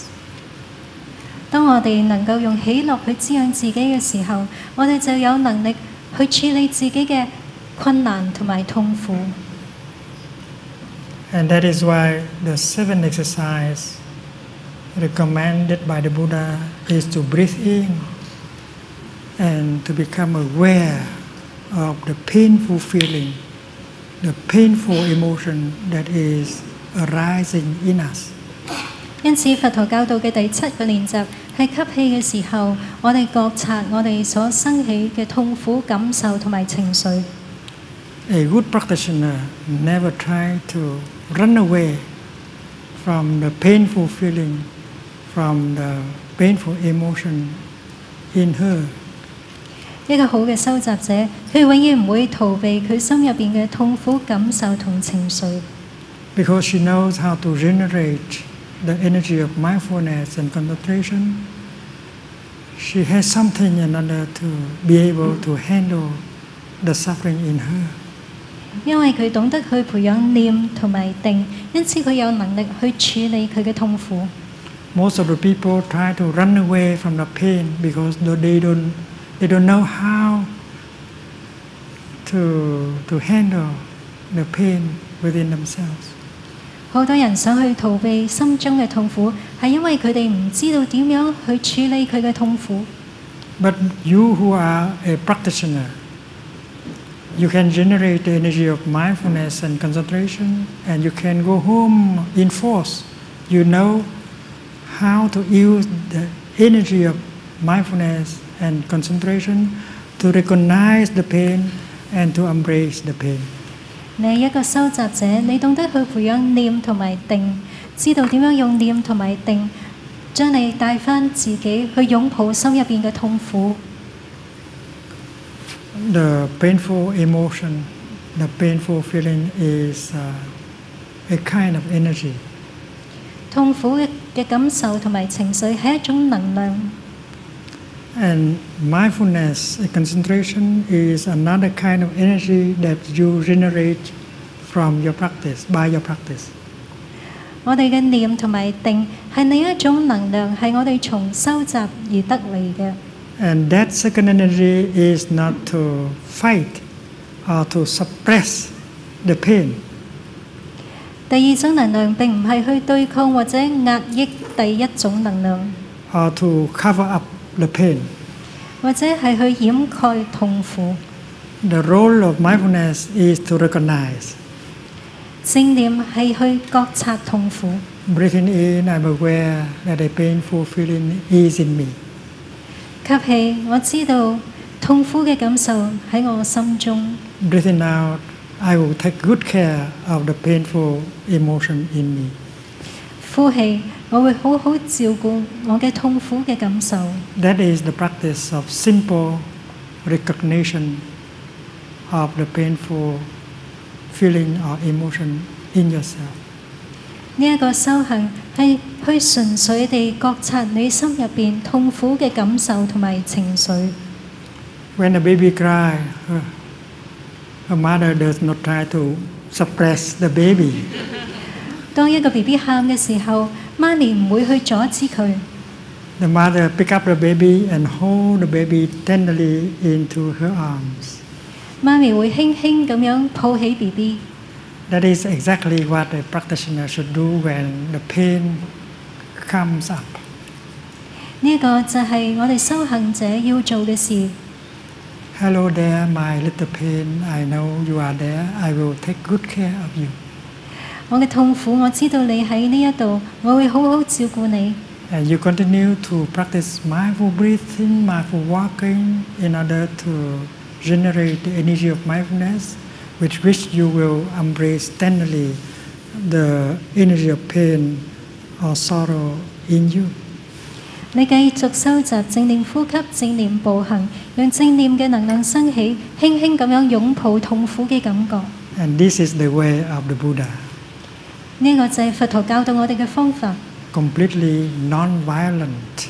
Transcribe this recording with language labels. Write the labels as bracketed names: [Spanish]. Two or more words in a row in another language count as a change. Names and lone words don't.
[Cantonese] 當我哋能夠用喜樂去滋養自己嘅時候，我哋就有能力去處理自己嘅困難同埋痛苦。 [English] And that is why the 7th exercise recommended by the Buddha is to breathe in and to become aware of the painful feeling, the painful emotion that is arising in us. [Cantonese] 因此，佛陀教導嘅第7個練習係吸氣嘅時候，我哋覺察我哋所生起嘅痛苦感受同埋情緒。 [English] A good practitioner never try to run away from the painful feeling, from the painful emotion in her. [Cantonese] 一個好嘅修習者，佢永遠唔會逃避佢心入邊嘅痛苦感受同情緒。 [English] Because she knows how to generate the energy of mindfulness and concentration, she has something in order to be able to handle the suffering in her. [Cantonese] 因為佢懂得去培養念同埋定，因此佢有能力去處理佢嘅痛苦。 [English] Most of the people try to run away from the pain because they don't know how to handle the pain within themselves. [Cantonese] 好多人想去逃避心中嘅痛苦，係因為佢哋唔知道點樣去處理佢嘅痛苦。 [English] But you who are a practitioner, you can generate the energy of mindfulness and concentration, and you can go home in force. You know how to use the energy of mindfulness and concentration to recognize the pain and to embrace the pain. [Cantonese] 你係一個修習者，你懂得去培養念同埋定，知道點樣用念同埋定，將你帶返自己去擁抱心入邊嘅痛苦。 [English] The painful emotion, the painful feeling is a kind of energy. [Cantonese] 痛苦嘅感受同埋情緒係一種能量。 [English] And mindfulness and concentration is another kind of energy that you generate from your practice, by your practice. [Cantonese] 我哋嘅念同埋定係另一種能量，係我哋從修習而得嚟嘅。 [English] And that second energy is not to fight or to suppress the pain. [Cantonese] 第二種能量並唔係去對抗或者壓抑第一種能量， [English] or to cover up the pain. [Cantonese] 或者係去掩蓋痛苦。 [English] The role of mindfulness is to recognize. [Cantonese] 正念係去覺察痛苦。 [English] Breathing in, I'm aware that a painful feeling is in me. [Cantonese] 吸氣，我知道痛苦嘅感受喺我心中。 [English] Breathing out, I will take good care of the painful emotion in me. [Cantonese] 呼氣，我會好好照顧我嘅痛苦嘅感受。 [English] That is the practice of simple recognition of the painful feeling or emotion in yourself. [Cantonese] 呢一個修行係去純粹地覺察你心入邊痛苦嘅感受同埋情緒。 [English] When a baby cries, her mother does not try to suppress the baby. [Cantonese] 當一個 BB 喊嘅時候，媽咪唔會去阻止佢。 [English] The mother pick up the baby and hold the baby tenderly into her arms. [Cantonese] 媽咪會輕輕咁樣抱起 BB。 [English] That is exactly what a practitioner should do when the pain comes up. [Cantonese] 呢一個就係我哋修行者要做嘅事。 [English] Hello there, my little pain. I know you are there. I will take good care of you. [Cantonese] 我嘅痛苦，我知道你喺呢一度，我會好好照顧你。 [English] And you continue to practice mindful breathing, mindful walking in order to generate the energy of mindfulness, with which you will embrace tenderly the energy of pain or sorrow in you. [Cantonese] 你繼續收集正念呼吸、正念步行，讓正念嘅能量升起，輕輕咁樣擁抱痛苦嘅感覺。 [English] And this is the way of the Buddha. [Cantonese] 呢個就係佛陀教導我哋嘅方法。 [English] Completely non-violent.